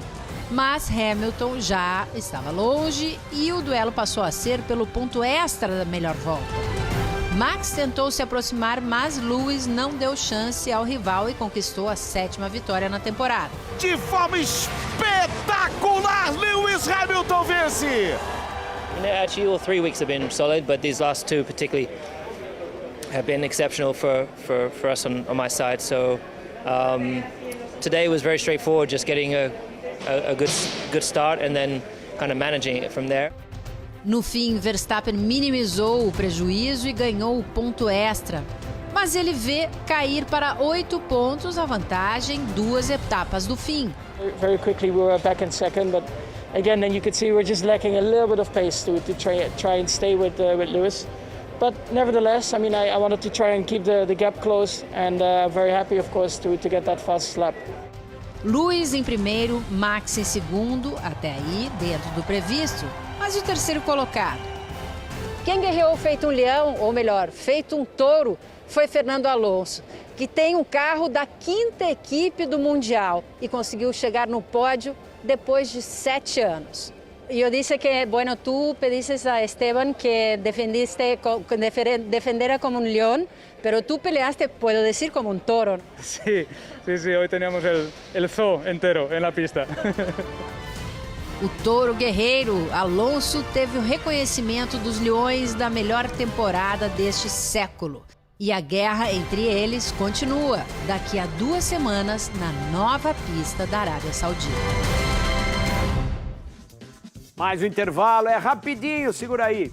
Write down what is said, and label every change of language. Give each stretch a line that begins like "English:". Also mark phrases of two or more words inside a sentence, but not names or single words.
Portuguese: Mas Hamilton já estava longe e o duelo passou a ser pelo ponto extra da melhor volta. Max tentou se aproximar, mas Lewis não deu chance ao rival e conquistou a 7ª vitória na temporada. De forma espetacular, Lewis Hamilton vence!
English: Actually, all 3 weeks have been solid, but these last 2 particularly have been exceptional for us on my side. So today was very straightforward, just getting a good start and then kind of managing it from there.
Portuguese: No fim, Verstappen minimizou o prejuízo e ganhou o ponto extra. Mas ele vê cair para 8 pontos a vantagem 2 etapas do fim.
English: Very quickly we were back in 2nd, but again then you could see we're just lacking a little bit of pace to try and stay with Lewis. But nevertheless, I mean I wanted to try and keep the gap close and very happy of course to get that fast lap.
Portuguese: Lewis em primeiro, Max em 2º, até aí dentro do previsto. Mas o 3º colocado? Quem guerreou feito um leão, ou melhor, feito um touro, foi Fernando Alonso, que tem um carro da 5ª equipe do Mundial e conseguiu chegar no pódio depois de 7 anos.
Spanish: Eu disse que, bueno, tu pediste a Esteban que defendiera como un león, pero tú peleaste, puedo decir, como un toro. Sí, hoy teníamos el zoo entero en la pista.
Portuguese: O touro guerreiro Alonso teve o reconhecimento dos leões da melhor temporada deste século. E a guerra entre eles continua daqui a 2 semanas na nova pista da Arábia Saudita. Mais um intervalo, é rapidinho, segura aí.